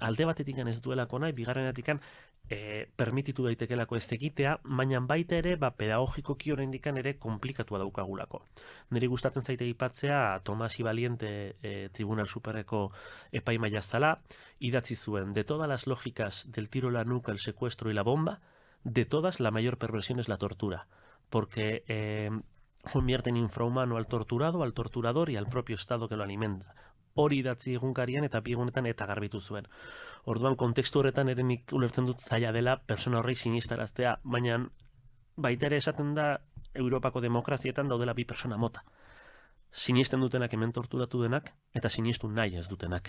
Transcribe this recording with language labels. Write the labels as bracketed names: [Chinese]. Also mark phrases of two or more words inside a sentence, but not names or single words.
[Basque] Alde batetik ez duelako nahi, bigarrenetik permititu daitekelako ez egitea, baina baita ere pedagogikoki oraindik ere konplikatua daukagulako. Niri gustatzen zaite aipatzea Tomas Ibaliente Tribunal Superreko epaimaia zala, idatzi zuen, [Spanish] de todas las lógicas del tiro a la nuca, el secuestro y la bomba, de todas la mayor perversión es la tortura, porque convierte en infrahumano al torturado, al torturador y al propio Estado que lo alimenta. [Basque] Hori idatzi egunkarian eta bi egunetan eta garbitu zuen. Orduan, kontekstu horretan ere nik ulertzen dut zaila dela persona horrei sinistaraztea, baina baita ere esaten da Europako demokrazietan daudela bi persona mota. Sinisten dutenak hemen torturatu denak eta sinistu nahi ez dutenak.